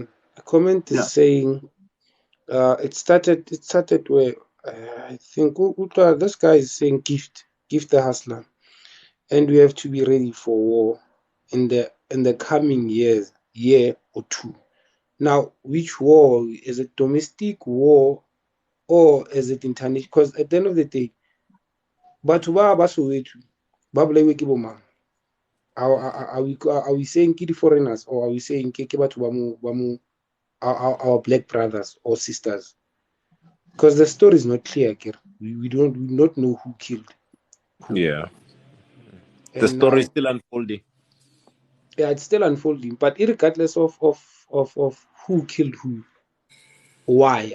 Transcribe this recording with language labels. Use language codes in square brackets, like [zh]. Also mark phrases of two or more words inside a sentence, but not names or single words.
[en] A comment is saying, it started where I think this guy is saying gift the hustler, and we have to be ready for war in the coming year or two. Now, which war is it? Domestic war or is it international? Because at the end of the day, [tn] batho ba Soweto ba bolaiwe ke bo mang? [en] Are we saying ke foreigners, or are we saying [tn] ke batho ba mo [en] our black brothers or sisters? Because the story is not clear. We do not know who killed who. Yeah. And the story is still unfolding. Yeah, it's still unfolding. But regardless of who killed who, why?